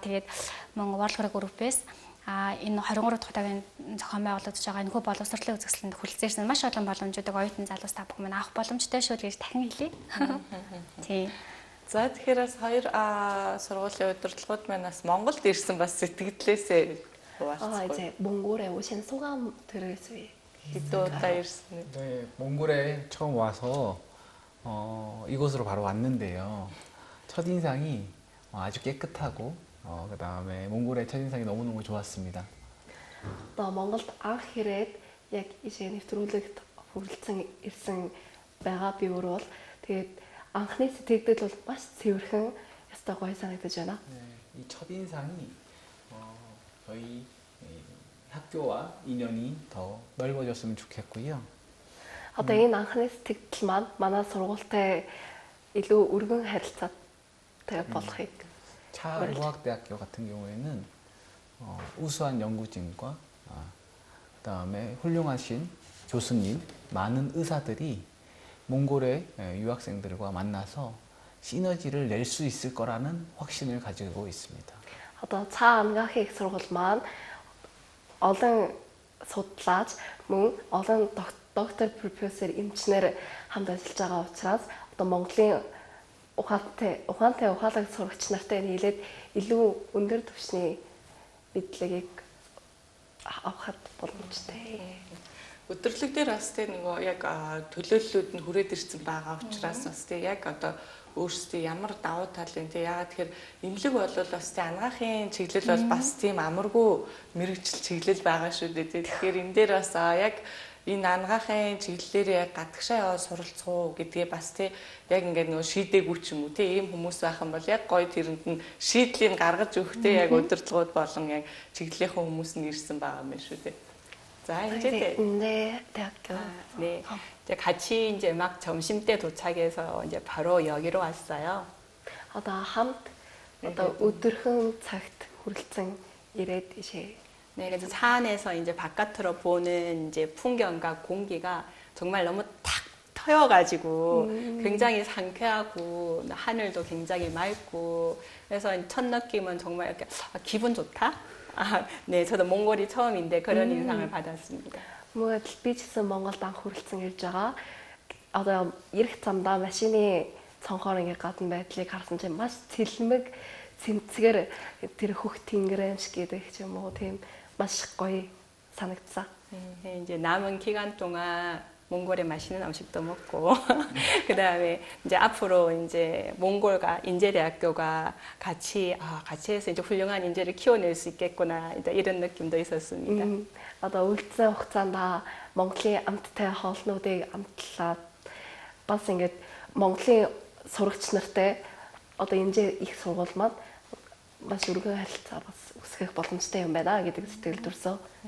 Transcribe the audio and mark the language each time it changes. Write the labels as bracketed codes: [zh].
[mn] Тэгээд мөн World Hero Group-ээс энэ 23 дахь удаагийн зохион байгуулагдж байгаа энэхүү боловсролын үзэсгэлэнд хүрэлцээрсэн маш олон боломжуудыг оюутан залуус та бүхэн авах боломжтой шүү гэж дахин хэлье. Тийм. За тэгэхээр бас хоёр сургуулийн удирдлагууд маань бас Монголд ирсэн бас сэтгэлдээсээ [ko] 이제 몽골에 오신 소감 들으세요. 네, 몽골에 처음 와서 이곳으로 바로 왔는데요. 첫인상이 아주 깨끗하고 그다음에 몽골의 첫인상이 너무너무 좋았습니다. [mn] 또 Монголд анх ирээд яг ишээ нэвтрүүлэгт хүрэлцэн ирсэн байгаа би өөрөө бол тэгээд анхны сэтгэлдэл бол маш цэвэрхэн ястай гоё санагдаж байна. [ko] 네, 이 첫인상이 저희 학교와 인연이 더 넓어졌으면 좋겠고요. [mn] Одоо энэ анхны сэтгэл маань манай сургуультай илүү өргөн харилцаатай болохыг [ko] 차의과학대학교 같은 경우에는 우수한 연구진과 그다음에 훌륭하신 교수님, 많은 의사들이 몽골의 유학생들과 만나서 시너지를 낼 수 있을 거라는 확신을 가지고 있습니다. [mn] Одоо цаа анагаахын их сургууль маань олон судлаач мөн олон доктор, профессор, эмчнэр хамт ажиллаж байгаа учраас одоо Монголын ухаантай ухаалаг сурагч нартай нийлээд илүү өндөр түвшний мэдлэгийг авахд боломжтой. Өдөрлөг дээр бас тийм нөгөө яг төлөөллүүд нь хүрээд ирсэн байгаа учраас бас тийм яг одоо өөрсдөө ямар давуу тал вэ тийм яагаад тэгэхээр имлэг бол бас тийм анагаахын чиглэл бол бас тийм амаргүй мэрэгжил чиглэл байгаа шүү дээ. Тэгэхээр энэ дээр бас яг энэ анагаахын чиглэлээр яг гадагшаа яваа суралцах уу гэдгээ бас тийм яг ингээд нөгөө шийдээгүй ч юм уу тийм ийм хүмүүс байх юм бол яг гоё тэрэнд нь шийдлийг гаргаж өгөхтэй яг удирдлагууд болон яг чиглэлийнхэн хүмүүс нь ирсэн байгаа юм шүү дээ. [ko] 자, 이제 네, 대학교. 네. 이제 같이 이제 막 점심 때 도착해서 이제 바로 여기로 왔어요. [mn] Одоо хамт одоо өдөрхөн цагт хүрэлцэн ирээд ишээ. [ko] 네, 그래서 차 안에서 이제 바깥으로 보는 이제 풍경과 공기가 정말 너무 탁 트여가지고 굉장히 상쾌하고 하늘도 굉장히 맑고 그래서 첫 느낌은 정말 이렇게 기분 좋다. 네, 저도 몽골이 처음인데 그런 인상을 받았습니다. [mn] Мөн би ч гэсэн Монголд анх хүрэлцэн ирж байгаа. Одоо ирэх замдаа машины цонхоор ингээ гадна байдлыг харсан чинь маш цэлмэг цэмцгээр тэр хөх тэнгэрэн шиг гэдэг ч юм уу тийм маш гоё санагдсан. [ko] 네, 이제 남은 기간 동안 몽골의 맛있는 음식도 먹고 그다음에 이제 앞으로 이제 몽골과 인제대학교가 같이 해서 이제 훌륭한 인재를 키워낼 수 있겠구나 이런 느낌도 있었습니다. [mn] Одоо үлдсэн хугацаанд Монголын амттай хоолнуудыг амтлаад бас ингээд Монголын сурагч нартай одоо энэ их сургууль маань бас өргөн харилцаа бас үүсгэх боломжтой юм байна гэдэг сэтгэл төрсөн.